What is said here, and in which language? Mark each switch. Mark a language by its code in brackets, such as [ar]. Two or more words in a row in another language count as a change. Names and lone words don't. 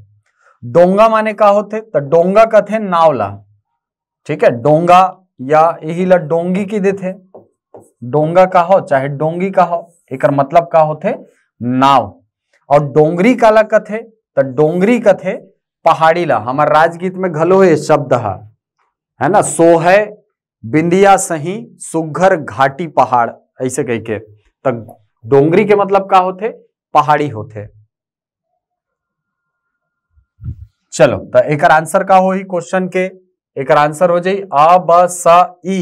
[hne] डोंगा माने का होते, तो डोंगा कथे नावला। ठीक है, डोंगा या यही ला डोंगी की देते, डोंगा का हो चाहे डोंगी का हो, एक मतलब का होते नाव। और डोंगरी काला कथे, तो डोंगरी कथे पहाड़ी ला। हमार राजगीत में घलो ये शब्द है ना, सो है बिंदिया सही सुघर घाटी पहाड़, ऐसे कह के। तो डोंगरी के मतलब का होते पहाड़ी होते। चलो तो एक आंसर का हो ही क्वेश्चन के, एक आंसर हो जाई अ ब स ई।